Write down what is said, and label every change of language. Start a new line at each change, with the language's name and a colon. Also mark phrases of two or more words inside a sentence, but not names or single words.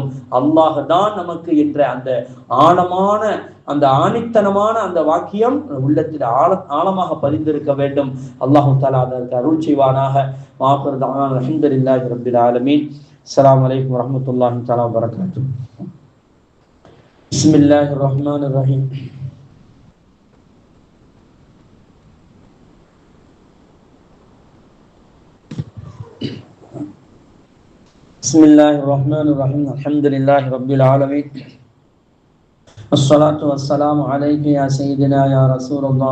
Tamil: அல்லாஹ் தான் நமக்கு என்ற அந்த ஆழமான அந்த ஆணித்தனமான அந்த வாக்கியம் உள்ளத்தில் ஆழமாக பதிந்திருக்க வேண்டும்.
Arabic: الله تعالى
Tamil: அதற்கு அருள் செய்வானாக.
Arabic: وآخر دعوانا الحمد لله رب العالمين السلام عليكم ورحمة الله تعالى وبركاته. بسم الله الرحمن الرحيم. بسم الله الرحمن الرحيم. الحمد لله رب العالمين. الصلاة والسلام عليك يا سيدنا يا رسول الله.